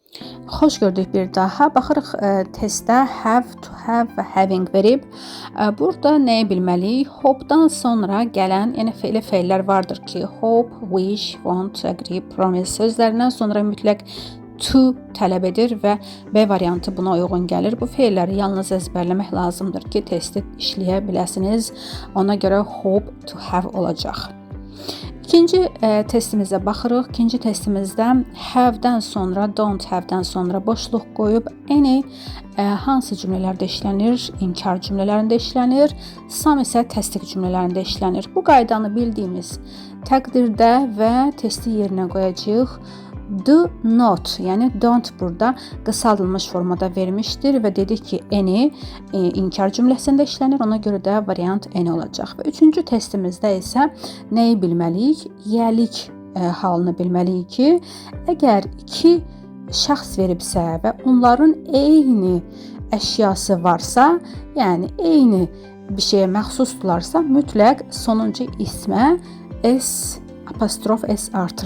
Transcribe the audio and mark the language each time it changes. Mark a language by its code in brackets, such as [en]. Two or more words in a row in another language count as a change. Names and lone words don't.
[az] Xoş gördük bir daha. Baxırıq testdə [en] have, to have [az] və having verib. Burada nəyi bilməliyik? Hope-dan sonra gələn, yəni elə feillər vardır ki, [en] hope, wish, want, agree, promise [az] sözlərindən sonra mütləq to tələb edir və B variantı buna uyğun gəlir. Bu feilləri yalnız əzbərləmək lazımdır ki, testi işləyə biləsiniz. Ona görə [en] hope, to have [az] olacaq. İkinci testimizə baxırıq. İkinci testimizdə have-dən sonra, [en] don't have- [az] dən sonra boşluq qoyub any hansı cümlələrdə işlənir? İnkar cümlələrində işlənir. Some isə təsdiq cümlələrində işlənir. Bu qaydanı bildiyimiz təqdirdə və testi yerinə qoyacağıq. [en] Do not, [az] yəni don't burada qısaldılmış formada vermişdir və dedik ki, any inkar cümləsində işlənir. Ona görə də variant any olacaq. Və üçüncü testimizdə isə nəyi bilməliyik? Yəlik halını bilməliyik ki, əgər iki şəxs veribsə və onların eyni əşyası varsa, yəni eyni bir şeyə məxsusdularsa, mütləq sonuncu ismə apostrof S artırılır.